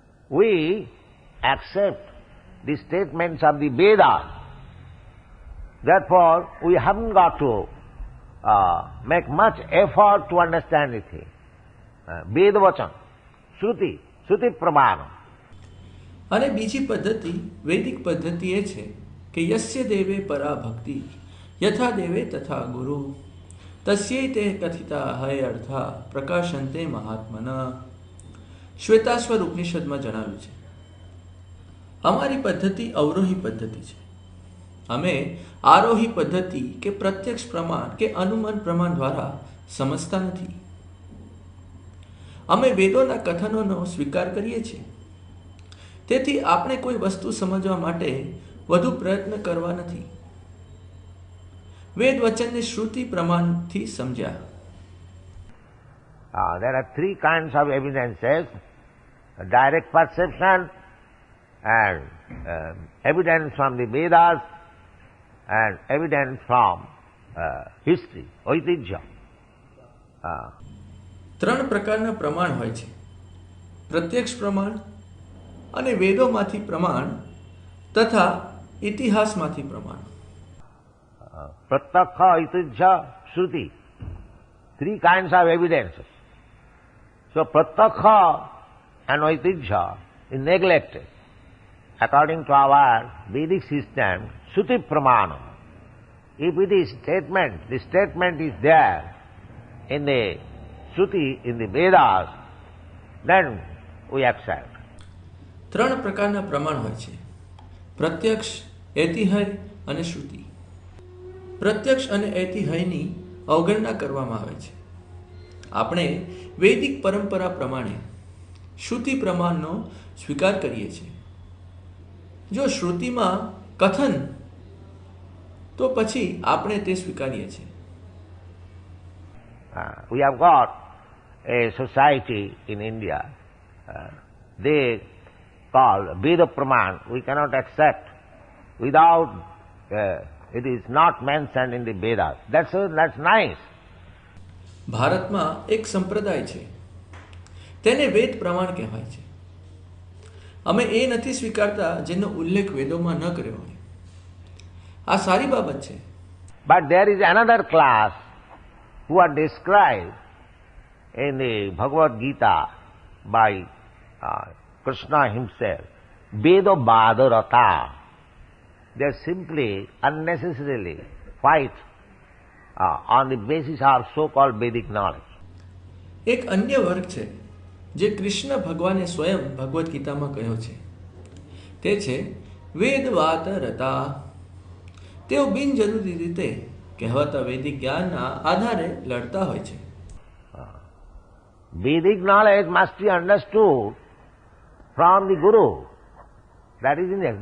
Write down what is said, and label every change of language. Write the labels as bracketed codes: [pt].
[en] We accept the statements of the Vedas. Therefore, we haven't got to make much effort to understand the thing. [sa] Vedavachan, Shruti, Shruti Prabhana. [gu] અને બીજી પદ્ધતિ, વૈદિક પદ્ધતિ એ છે કે [sa] યસ્ય દેવે પરા ભક્તિ યથા દેવે તથા ગુરુ તસ્યૈ તે કથિતા હય અર્થા પ્રકાશંતે મહાત્મના. [gu] શ્વેતાશ્વર ઉપનિષદમાં જણાવ્યું છે, અમારી પદ્ધતિ અવરોહી પદ્ધતિ છે. અમે આરોહી પદ્ધતિ કે પ્રત્યક્ષ પ્રમાણ કે અનુમાન પ્રમાણ દ્વારા સમજતા નથી. અમે વેદોના કથનોનો સ્વીકાર કરીએ છીએ. તેથી આપણે કોઈ વસ્તુ સમજવા માટે વધુ પ્રયત્ન કરવા નથી. વેદ વચનને શ્રુતિ પ્રમાણથી સમજ્યા. [en] There are three kinds of evidences: direct perception and evidence from the Vedas and evidence from history, ঐতিহ્ય. [gu] ત્રણ પ્રકારના પ્રમાણ હોય છે: પ્રત્યક્ષ પ્રમાણ અને વેદોમાંથી પ્રમાણ તથા ઇતિહાસમાંથી પ્રમાણ. [sa] પ્રત્યક્ષ, ઐતિહ્ય, શ્રુતિ. [en] Three kinds of evidences. So pratyakha and aitihya is neglected. According to our Vedic system, Shruti Pramana. If it is statement, the statement is there in the Shruti, in the Vedas, then we accept. [gu] ત્રણ પ્રકારના પ્રમાણ હોય છે: પ્રત્યક્ષ, એતિહય અને શ્રુતિ. પ્રત્યક્ષ અને એતિહયની અવગણના કરવામાં આવે છે. આપણે વૈદિક પરંપરા પ્રમાણે શ્રુતિ પ્રમાણનો સ્વીકાર કરીએ છીએ. જો શ્રુતિમાં કથન, તો પછી આપણે તે સ્વીકારીએ છીએ. [en] We have got a society in India, they call Veda Praman. We cannot accept without, it is not mentioned in the Vedas. That's nice. [gu] ભારતમાં એક સંપ્રદાય છે, તેને વેદ પ્રમાણ કહેવાય છે. અમે એ નથી સ્વીકારતા જેનો ઉલ્લેખ વેદોમાં ન કર્યો હોય. આ સારી બાબત છે. [en] But there is another class who are described in the Bhagavad Gita by Krishna himself, Veda Badarata. They simply unnecessarily fight on the basis of so-called Vedic knowledge. [gu] એક અન્ય વર્ગ છે જે કૃષ્ણ ભગવાને સ્વયં ભગવદ્ ગીતામાં કહ્યો છે, તે છે વેદવાદ રતા. તેઓ બિનજરૂરી રીતે કહેવાતા વૈદિક જ્ઞાનના આધારે લડતા હોય છે. [en] Vedic knowledge must be understood from the Guru. That is in it.